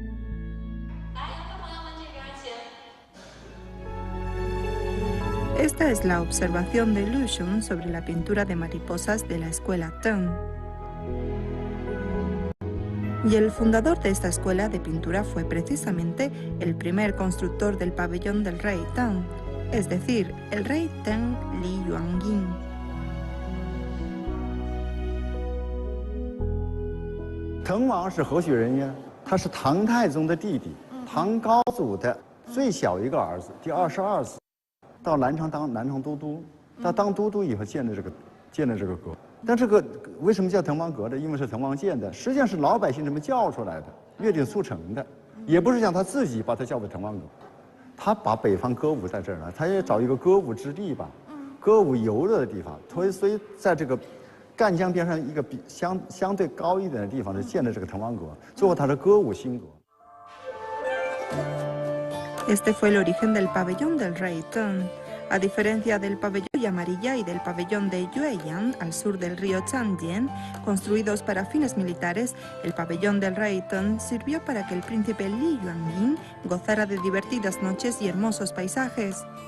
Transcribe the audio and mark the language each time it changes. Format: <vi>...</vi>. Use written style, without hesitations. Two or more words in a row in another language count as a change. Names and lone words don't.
<es>Esta es la observación de Lu Xun sobre la pintura de mariposas de la escuela Tang. Y el fundador de esta escuela de pintura fue precisamente el primer constructor del pabellón del rey Tang, es decir, el rey Teng Li Yuanyin.</es> <zh>Teng王是何许人也？他是唐太宗的弟弟，唐高祖的最小一个儿子，第22子，到南昌当南昌都督。他当都督以后建的这个阁。但这个为什么叫滕王阁呢？因为是滕王建的，实际上是老百姓这么叫出来的，约定俗成的，也不是像他自己把它叫为滕王阁。他把北方歌舞在这儿呢，他也找一个歌舞之地吧，歌舞游乐的地方，所以在这个赣江边上一个相对高一点的地方就建了这个滕王阁，最后它是歌舞新阁。</zh> <es>Este fue el origen del pabellón del rey Teng. A diferencia del pabellón de Amarilla y del pabellón de Yueyang, al sur del río Changjiang, construidos para fines militares, el pabellón del rey Teng sirvió para que el príncipe Li Yuanyin gozara de divertidas noches y hermosos paisajes.</es>